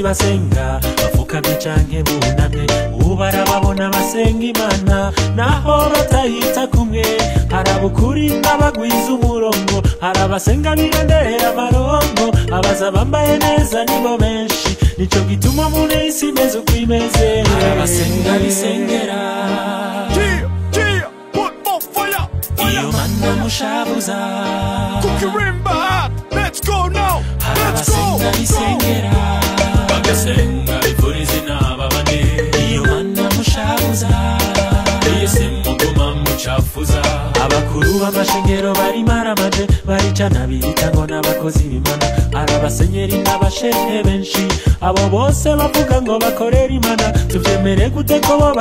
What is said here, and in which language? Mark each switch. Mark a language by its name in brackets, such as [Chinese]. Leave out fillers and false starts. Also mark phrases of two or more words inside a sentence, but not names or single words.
[Rundi] basenga bafukamye canke bunamye ubarababona basenga imana naho batayita kumwe harabukuri n'abagwiza umurongo harabasenga birondera amarongo abaza bambaye neza nibo benshi nico gituma muri isi meze uko imeze harabasenga bisengera iyo mana mushabuza Kukirimba, [English] let's go now. Let's go. [Rundi] harabasenga bisengera bagasenga bifuriza n'ababane iyo mana mushabuza ese muguma mucafuza abakuru b'amashengero bari maramaje baricana bita ngo n'abakozi b'imana harabasenyeri n'abashehe benshi abo bose bavuga ngo bakorera imana tuvyemere gute ko bo